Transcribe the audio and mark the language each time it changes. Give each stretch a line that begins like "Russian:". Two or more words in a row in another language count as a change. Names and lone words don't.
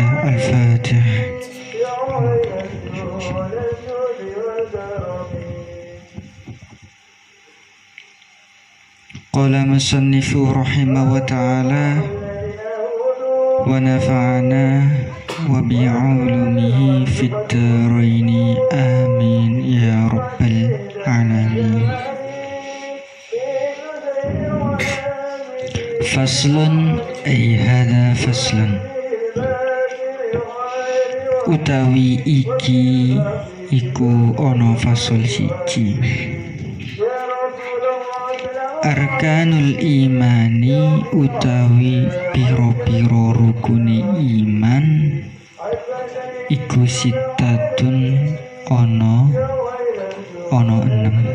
Arabic: الفاتحة قال مصنف رحمه وتعالى ونفعنا وبعلومه في الدارين آمين يا رب العالمين. فصل أي هذا فصل,
Javanese: utawi iki iku ono fasol siji.
Arabic: أركان الإيمان
Javanese: utawi piro-piro rukuni iman iku sitatun ono 6.